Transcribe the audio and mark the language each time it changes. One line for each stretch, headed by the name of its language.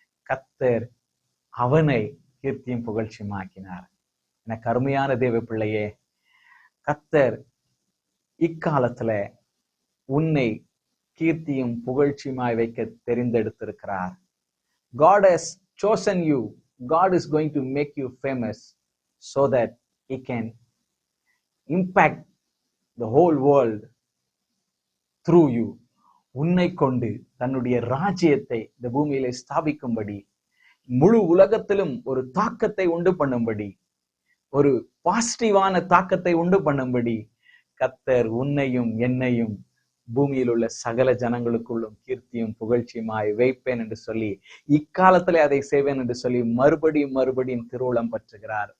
Tamil: கர்த்தர் அவனை கீர்த்தியும் புகழ்ச்சியுமாக்கினார். எனக்கு அருமையான தேவ பிள்ளையே, கர்த்தர் இக்காலத்துல உன்னை கீர்த்தியும் புகழ்ச்சியுமாய் வைக்க தெரிந்தெடுத்திருக்கிறார்.
English: God has chosen you. God is going to make you famous so that he can impact the whole world through you.
Tamil: உன்னை கொண்டு தன்னுடைய ராஜ்யத்தை இந்த பூமியிலே ஸ்தாபிக்கும்படி, முழு உலகத்திலும் ஒரு தாக்கத்தை உண்டு பண்ணும்படி, ஒரு பாசிட்டிவான தாக்கத்தை உண்டு பண்ணும்படி கர்த்தர் உன்னையும் என்னையும் பூமியில் உள்ள சகல ஜனங்களுக்குள்ளும் கீர்த்தியும் புகழ்ச்சியுமாய் வைப்பேன் என்று சொல்லி, இக்காலத்திலே அதை செய்வேன் என்று சொல்லி மறுபடியும் திருவுளம் பற்றுகிறார்.